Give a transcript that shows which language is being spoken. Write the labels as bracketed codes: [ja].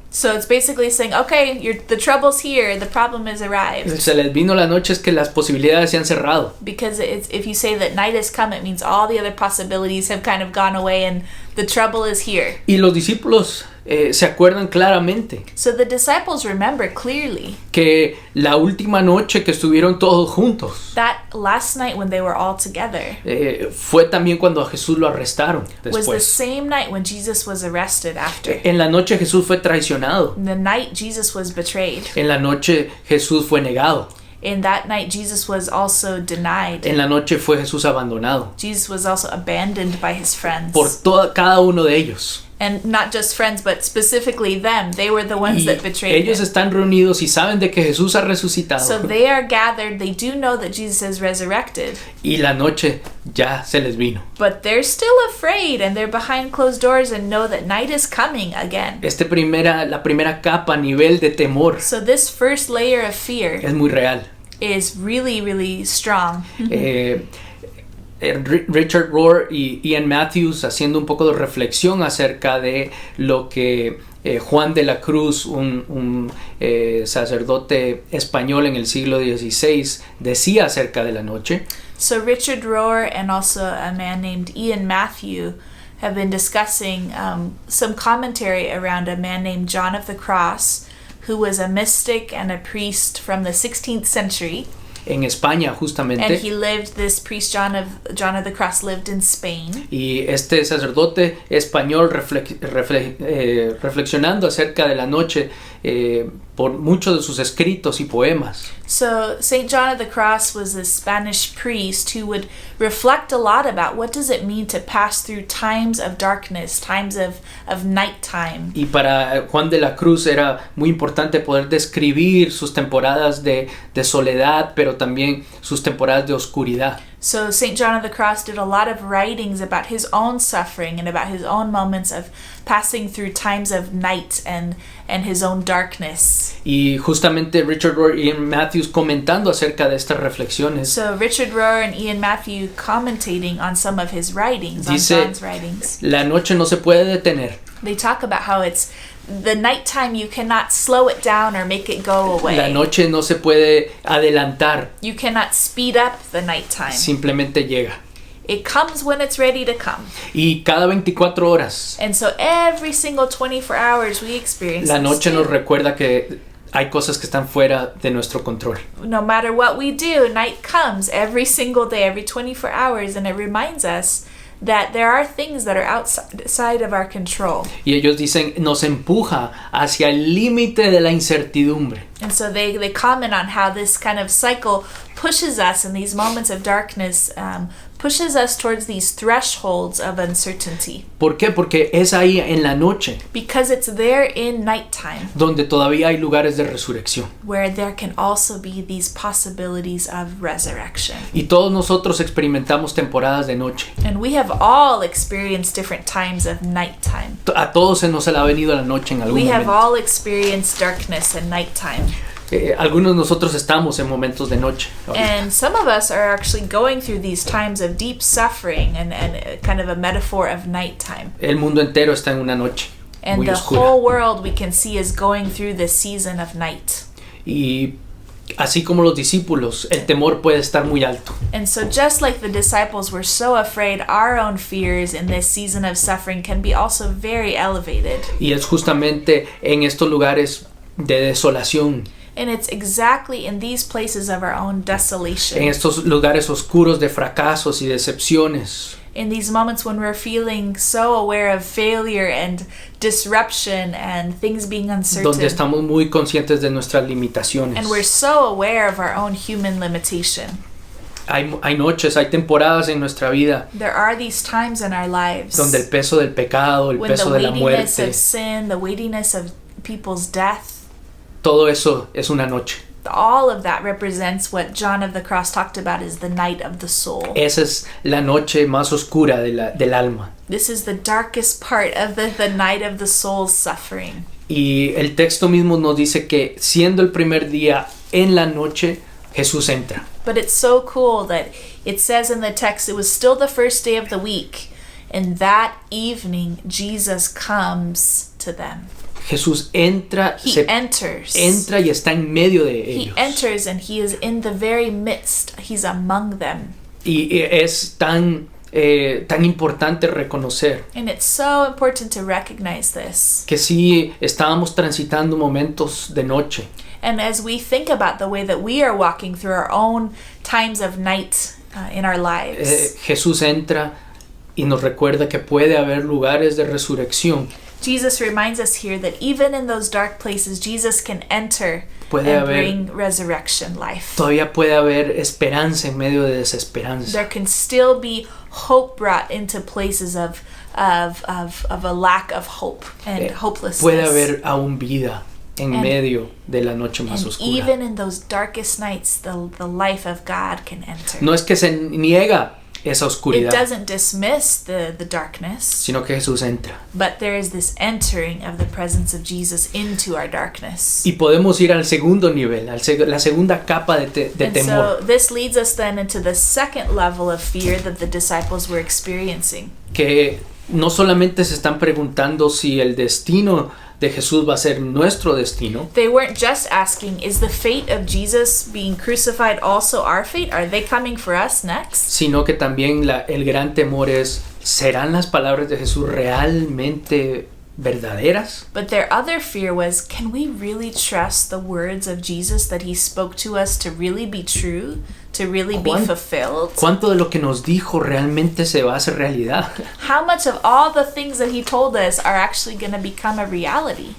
[en] So it's basically saying, okay, the trouble's here, the problem has arrived. [es] Se les vino la noche es que las posibilidades se han cerrado. [en] Because if you say that night has come, it means all the other possibilities have kind of gone away and the trouble is here. [es] Y los discípulos se acuerdan claramente [en] So the disciples remember clearly [es] que la última noche que estuvieron todos juntos [en] that last night when they were all together [es] fue también cuando a Jesús lo arrestaron [en] was the [es] después. [en] same night when Jesus was arrested after. [es] En la noche Jesús fue traicionado. [en] The night Jesus was betrayed. [es] En la noche Jesús fue negado. [en] In that night Jesus was also denied. [es] En la noche fue Jesús abandonado [en] Jesus was also abandoned by his friends. [es] por cada uno de ellos. [en] And not just friends, but specifically them. They were the ones [es] Y [en] that betrayed [es] ellos [en] him. [es] están reunidos y saben de que Jesús ha resucitado. [en] So they are gathered. They do know that Jesus has resurrected. [es] Y la noche ya se les vino. [en] But they're still afraid and they're behind closed doors and know that night is coming again. [es] La primera capa, nivel de temor, [en] So this first layer of fear [es] es muy real. [en] is really, really strong. [es] Richard Rohr y Ian Matthews haciendo un poco de reflexión acerca de lo que Juan de la Cruz, un sacerdote español en el siglo XVI, decía acerca de la noche. [en] So Richard Rohr and also a man named Ian Matthew have been discussing some commentary around a man named John of the Cross, who was a mystic and a priest from the 16th century. [es] En España [en] And [es] justamente, [en] he lived, this priest John of the Cross lived in Spain. [es] y este sacerdote español reflexionando acerca de la noche por muchos de sus escritos y poemas. [en] So St. John of the Cross was a Spanish priest who would reflect a lot about what does it mean to pass through times of darkness, times of nighttime. [es] Y para Juan de la Cruz era muy importante poder describir sus temporadas de soledad, pero también sus temporadas de oscuridad. [en] So St. John of the Cross did a lot of writings about his own suffering and about his own moments of passing through times of night and his own darkness. [es] Y justamente Richard Rohr y Ian Matthews comentando acerca de estas reflexiones. [en] So Richard Rohr and Ian Matthews commentating on some of his writings, [es] Dice, [en] on John's writings. [es] La noche no se puede detener. [en] They talk about how it's the nighttime, you cannot slow it down or make it go away. [es] La noche no se puede adelantar. [en] You cannot speed up the nighttime. [es] Simplemente llega. [en] It comes when it's ready to come. [es] Y cada 24 horas, [en] And so every single 24 hours we experience [es] la [en] this [es] noche [en] too. [es] nos recuerda que hay cosas que están fuera de nuestro control. [en] No matter what we do, night comes every single day, every 24 hours, and it reminds us that there are things that are outside of our control. [es] Y ellos dicen, nos empuja hacia el límite de la incertidumbre. [en] And so they comment on how this kind of cycle pushes us in these moments of darkness, pushes us towards these thresholds of uncertainty. [es] ¿Por qué? Porque es ahí en la noche [en] Because it's there in nighttime [es] donde todavía hay lugares de resurrección. [en] where there can also be these possibilities of resurrection. [es] Y todos nosotros experimentamos temporadas de noche. [en] And we have all experienced different times of nighttime. [es] A todos se nos ha venido la noche en algún [en] We have [es] momento. [en] all experienced darkness and nighttime. [es] Algunos de nosotros estamos en momentos de noche. [en] And some of us are actually going through these times of deep suffering and kind of a metaphor of nighttime. [es] El mundo entero está en una noche [en] And [es] muy [en] the [es] oscura. [en] whole world we can see is going through this season of night. [es] Y así como los discípulos, el temor puede estar muy alto. [en] And so just like the disciples were so afraid, our own fears in this season of suffering can be also very elevated. [es] Y es justamente en estos lugares de desolación, [en] And it's exactly in these places of our own desolation, [es] en estos lugares oscuros de fracasos y decepciones, [en] in these moments when we're feeling so aware of failure and disruption and things being [es] donde [en] uncertain, [es] estamos muy conscientes de nuestras limitaciones. [en] and we're so aware of our own human limitation. [es] Hay noches, hay temporadas en nuestra vida [en] There are these times in our lives [es] donde el peso del pecado, el [en] when the [es] peso de la [en] weightiness [es] muerte, [en] of sin, the weightiness of people's death, [es] todo eso es una noche. [en] all of that represents what John of the Cross talked about as the night of the soul. [es] Esa es la noche más oscura del alma. [en] This is the darkest part of the night of the soul's suffering. [es] Y el texto mismo nos dice que siendo el primer día en la noche, Jesús entra. [en] But it's so cool that it says in the text it was still the first day of the week, and that evening Jesus comes to them. [es] Jesús entra, [en] He enters. [es] entra y está en medio de [en] He [es] ellos. [en] enters and he is in the very midst. He's among them. [es] Y es tan importante reconocer [en] And it's so important to recognize this. [es] que sí estábamos transitando momentos de noche. [en] And as we think about the way that we are walking through our own times of night in our lives, [es] Jesús entra y nos recuerda que puede haber lugares de resurrección. [en] Jesus reminds us here that even in those dark places, Jesus can enter [es] Puede [en] and [es] haber- [en] bring resurrection life. [es] Todavía puede haber esperanza en medio de desesperanza. [en] There can still be hope brought into places of a lack of hope and hopelessness. [es] Puede haber aún vida en [en] And- [es] medio de la noche más [en] and [es] oscura. [en] even in those darkest nights, the life of God can enter. [es] No es que se niega esa [en] It [es] oscuridad, [en] doesn't dismiss the darkness, [es] sino que Jesús entra. [en] but there is this entering of the presence of Jesus into our darkness. [es] Y podemos ir al segundo nivel, la segunda capa de [en] And [es] temor, [en] so this leads us then into the second level of fear that the disciples were experiencing. [es] que no solamente se están preguntando si el destino de Jesús va a ser nuestro destino, [en] They weren't just asking, is the fate of Jesus being crucified also our fate? Are they coming for us next? [es] sino que también el gran temor es, ¿serán las palabras de Jesús realmente verdaderas. [en] But their other fear was, can we really trust the words of Jesus that he spoke to us to really be true, to really be fulfilled? [es] ¿Cuánto de lo que nos dijo realmente se va a hacer realidad? [en] How much of all the things that he told us are actually going to become a reality?